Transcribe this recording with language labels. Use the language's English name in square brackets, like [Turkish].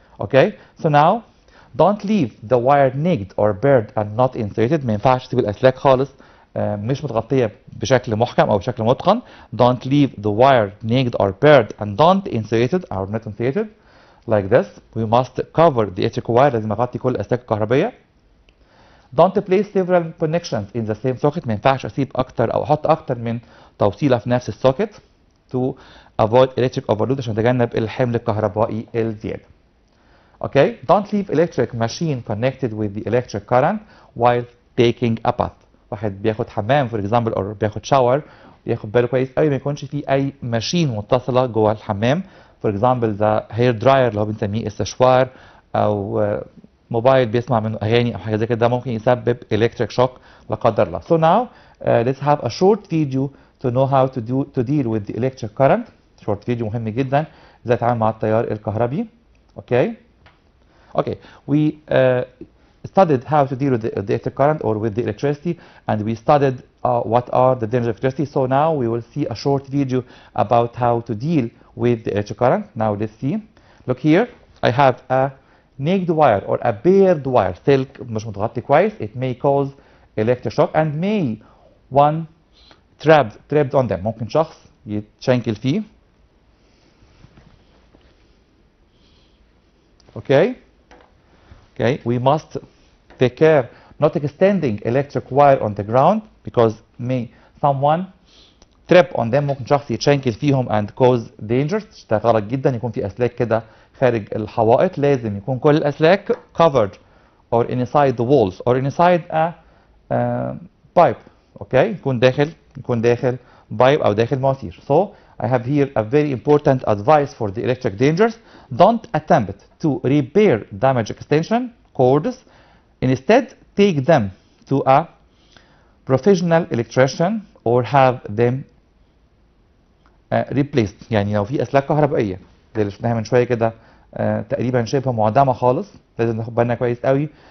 [English] Okay, so now don't leave the wire naked or buried and not insulated. [Arabic] ما ينفعش تسيب الاسلاك خالص مش متغطية بشكل محكم او بشكل متقن. [English] Don't leave the wire naked or buried and don't insulated or not insulated like this. We must cover the electric wire. [Arabic] لازم اغطي كل الاسلاك الكهربية. [English] Don't place several connections in the same socket. [Arabic] ما ينفعش اسيب اكتر او احط اكتر من توصيلة في نفس السوكت [English] to avoid electric overload، [Arabic] عشان نتجنب الحمل الكهربائي الزيادة. [English] Okay, don't leave electric machine connected with the electric current while taking a bath. [Arabic] واحد بياخد حمام [English] for example or [Arabic] بياخد شاور، ياخد باله كويس قوي ما يكونش فيه اي ماشين متصلة جوه الحمام. For example the hair dryer اللي هو بنسميه استشوار، او موبايل بيسمع منه اغاني او حاجه زي كده، ممكن يسبب [English] electric shock [Arabic] لا قدر الله. [English] So now let's have a short video to know how to deal with the electric current. short video [Arabic] مهم جدا ازاي اتعامل مع التيار الكهربي. [English] Okay, we studied how to deal with the electric current or with the electricity, and we studied what are the dangers of electricity. So now we will see a short video about how to deal with the electric current. Now let's see. Look here, I have a naked wire or a bared wire [Arabic] سلك مش متغطي كويس [English] it may cause electric shock and may one trapped on them [Arabic] ممكن شخص يتشنكل فيه. [English] Okay, we must take care not extending electric wire on the ground because may someone trip on them [Arabic] ممكن شخص يتشنكل فيهم [English] and cause dangers. [Arabic] ده غلط جدا يكون في اسلاك كده خارج الحوائط. لازم يكون كل الاسلاك [English] covered or inside the walls or inside a pipe. [Arabic] Okay, يكون داخل pipe او داخل مواسير. [English] So I have here a very important advice for the electric dangers. Don't attempt to repair damaged extension cords. Instead, take them to a professional electrician or have them replaced. [Arabic] يعني لو في اسلاك كهربائيه زي اللي شفناها من شويه كده تقريبا شبه معدمه خالص لازم ناخد بالنا كويس قوي.